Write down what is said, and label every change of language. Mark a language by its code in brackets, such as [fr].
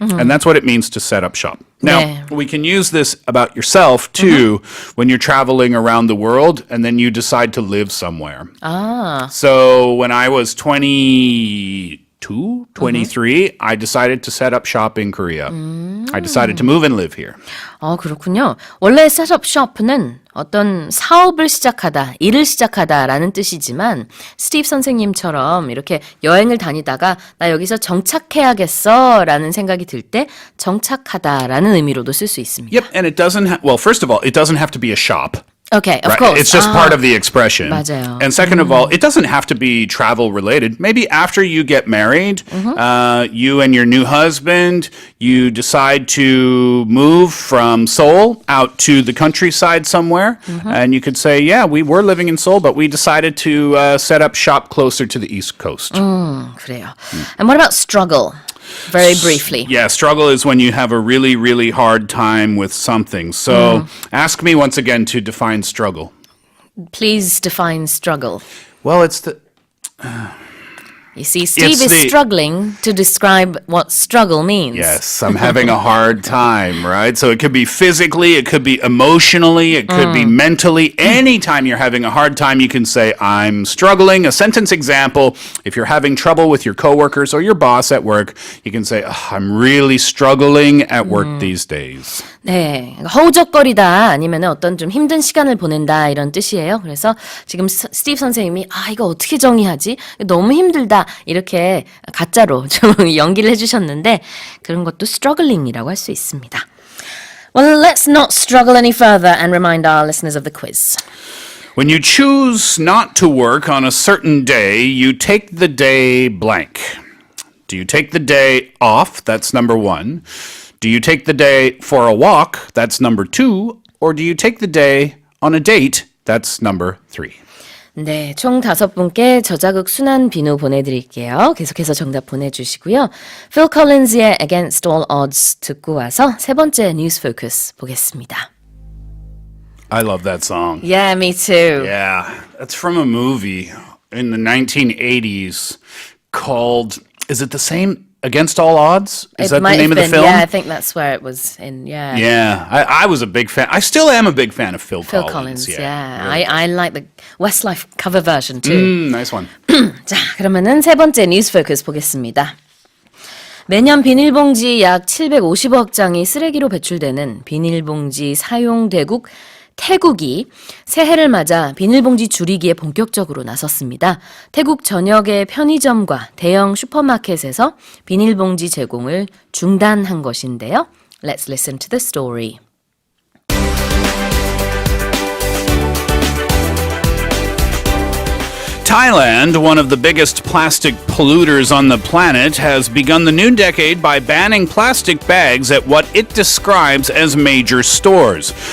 [en] And that's what it means to set up shop. Now, we can use this about yourself too when you're traveling around the world and then you decide to live somewhere. So when I was 22, 23, I decided to set up shop in Korea. I decided to move and live here. [ko] 그렇군요. 원래 set up shop는 어떤 사업을 시작하다, 일을 시작하다라는 뜻이지만 스티브 선생님처럼 이렇게 여행을 다니다가 나 여기서 정착해야겠어라는 생각이 들 때 정착하다라는 의미로도 쓸 수 있습니다. [en] Yep, and it doesn't well, first of all, it doesn't have to be a shop. Okay, of Right? course. It's just part of the expression. [ko] 맞아요. [en] And second of all, it doesn't have to be travel related. Maybe after you get married, you and your new husband, you decide to move from Seoul out to the countryside somewhere. And you could say, yeah, we were living in Seoul, but we decided to set up shop closer to the East Coast. [ko] 그래요. [en] And what about struggle? Very briefly. Yeah, struggle is when you have a really, really hard time with something. So ask me once again to define struggle. Please define struggle. Well, it's the... You see, Steve is struggling to describe what struggle means. Yes, I'm having a hard time, right? So it could be physically, it could be emotionally, it could be mentally. Anytime you're having a hard time, you can say, I'm struggling. A sentence example, if you're having trouble with your coworkers or your boss at work, you can say, I'm really struggling at work these days. [ko] 네, 허우적거리다 아니면 어떤 좀 힘든 시간을 보낸다 이런 뜻이에요. 그래서 지금 스티브 선생님이 이거 어떻게 정의하지? 너무 힘들다 이렇게 가짜로 좀 연기를 해주셨는데 그런 것도 struggling이라고 할 수 있습니다. [en] Well, let's not struggle any further and remind our listeners of the quiz. When you choose not to work on a certain day, you take the day blank. Do you take the day off? That's number one. Do you take the day for a walk? That's number two. Or do you take the day on a date? That's number three. [ko] 네, 총 5분께 저자극 순환 비누 보내드릴게요. 계속해서 정답 보내주시고요. Phil Collins의 Against All Odds 듣고 와서 세 번째 뉴스 포커스 보겠습니다. [en] I love that song. Yeah, me too. Yeah, that's from a movie in the 1980s called, is it the same, Against All Odds? Is that the name of the film? Yeah, I think that's where it was in, yeah. Yeah, I was a big fan. I still am a big fan of Phil Collins, Yeah. yeah. Really. I like the Westlife cover version too. Nice one. [ko] 자, 그러면은 세 번째 뉴스 포커스 보겠습니다. 매년 비닐봉지 약 750억 장이 쓰레기로 배출되는 비닐봉지 사용 대국 태국이 새해를 맞아 비닐봉지 줄이기에 본격적으로 나섰습니다. 태국 전역의 편의점과 대형 슈퍼마켓에서 비닐봉지 제공을 중단한 것인데요. [en] Let's listen to the story. Thailand, one of the biggest plastic polluters on the planet, has begun the new decade by banning plastic bags at what it describes as major stores.